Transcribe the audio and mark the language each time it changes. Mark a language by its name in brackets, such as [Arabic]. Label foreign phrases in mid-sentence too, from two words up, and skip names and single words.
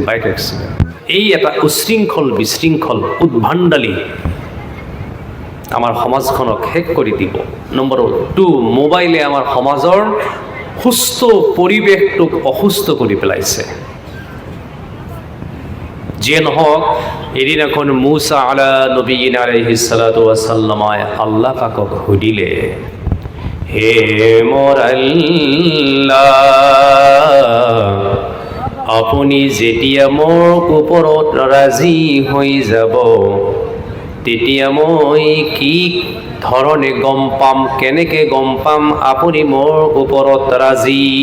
[Assamese] এই এটা বিশৃংখল উদ্ভণ্ডালি আমাৰ সমাজখনক শেষ কৰি দিব। নম্বৰ 2, মোবাইলে আমাৰ সমাজৰ সুস্থ পৰিৱেশটোক অসুস্থ কৰি পেলাইছে। যিয়ে নহওক, এদিন এখন মুসা [Arabic] على نبينا عليه الصلاة والسلام [Assamese] আল্লাহ পাকক সুধিলে, হে মোৰ আল্লাহ, আপুনি যেতিয়া মোৰ ওপৰত ৰাজি হৈ যাব, তেতিয়া মই কি ধৰণে গম পাম, কেনেকে গম পাম আপুনি মোৰ ওপৰত ৰাজি?